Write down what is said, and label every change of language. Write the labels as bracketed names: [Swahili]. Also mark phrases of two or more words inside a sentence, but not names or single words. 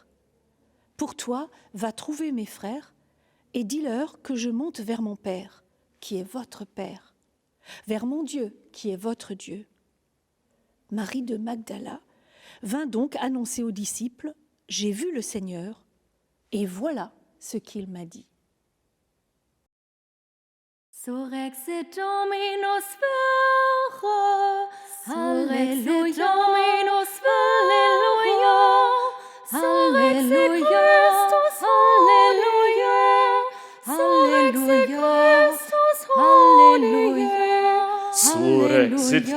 [French] Pour toi, va trouver mes frères et dis-leur que je monte vers mon Père, qui est votre Père, vers mon Dieu, qui est votre Dieu. » Marie de Magdala vint donc annoncer aux disciples, « J'ai vu le Seigneur, et voilà ce qu'il m'a dit. » [Latin] Surrexit Dominus vere, Halleluja, Dominus Halleluja, Surrexit Christus, Halleluja, Surrexit Christus, Halleluja, Surrexit